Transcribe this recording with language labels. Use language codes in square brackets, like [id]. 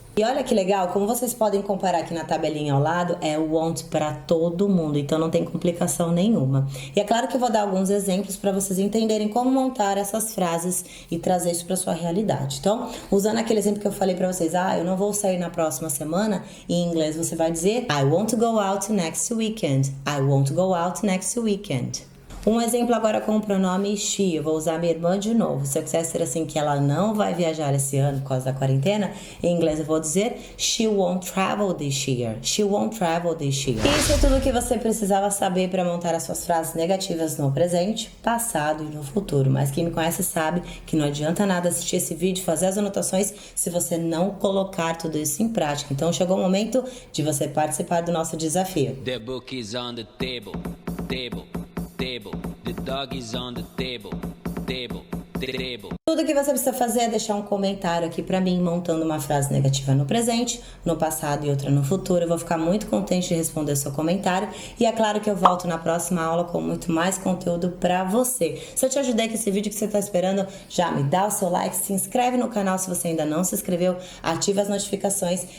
[pt] E olha que legal, como vocês podem comparar aqui na tabelinha ao lado, é o won't para todo mundo, então não tem complicação nenhuma. E é claro que eu vou dar alguns exemplos para vocês entenderem como montar essas frases e trazer isso para sua realidade. Então, usando aquele exemplo que eu falei para vocês, eu não vou sair na próxima semana, em inglês você vai dizer [en] I want to go out next weekend. I want to go out next weekend. [pt] Um exemplo agora com o pronome she, eu vou usar minha irmã de novo. Se eu quiser ser assim que ela não vai viajar esse ano por causa da quarentena, em inglês eu vou dizer [en] she won't travel this year. She won't travel this year. [pt] Isso é tudo que você precisava saber para montar as suas frases negativas no presente, passado e no futuro. Mas quem me conhece sabe que não adianta nada assistir esse vídeo, fazer as anotações, se você não colocar tudo isso em prática. Então chegou o momento de você participar do nosso desafio. [en] The book is on the table, table, table. The dog is on the table, table, table. [pt] Tudo que você precisa fazer é deixar um comentário aqui pra mim, montando uma frase negativa no presente, no passado e outra no futuro. Eu vou ficar muito contente de responder o seu comentário. E é claro que eu volto na próxima aula com muito mais conteúdo pra você. Se eu te ajudei com esse vídeo que você tá esperando, já me dá o seu like, se inscreve no canal se você ainda não se inscreveu, ativa as notificações.